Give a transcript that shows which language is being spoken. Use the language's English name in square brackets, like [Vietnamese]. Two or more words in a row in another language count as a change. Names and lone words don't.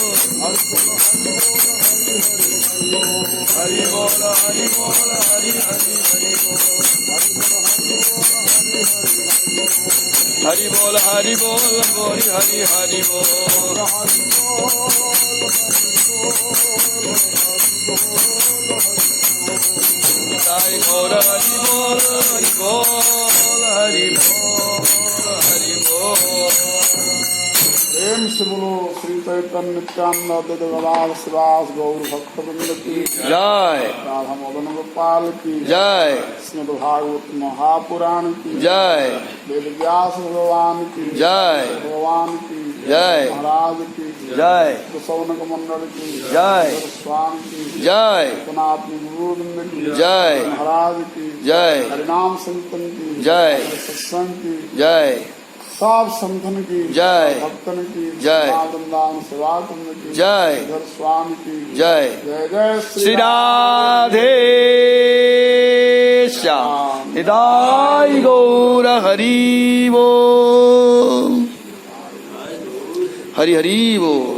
[Hindi] हरि बोल हरि बोल हरि हरि हरि बोल हरि बोल हरि हरि हरि बोल साई गौर हरि बोल हरि बोल हरि बोल हरि बोल प्रेम से बोलो श्री चैतन्य नित्यानंद अद्वैत गदाधर श्रीवास गौर भक्तवृंद की जय राधा मदन गोपाल की जय श्रीमद् भागवत महापुराण की जय वेद व्यास भगवान की जय भगवान की जय महाराज की जय सौनक मंडल की जय स्वामी की जय सनातन गुरुवृंद की जय महाराज की जय हरिनाम संतन की जय सत्संग की जय सब संतन की जय भक्तन की जय वृंदावन सेवा कुंज की जय इधर स्वामी की जय जय जय श्री राधे श्याम निताई गौर हरि बोल हरि हरि बोल।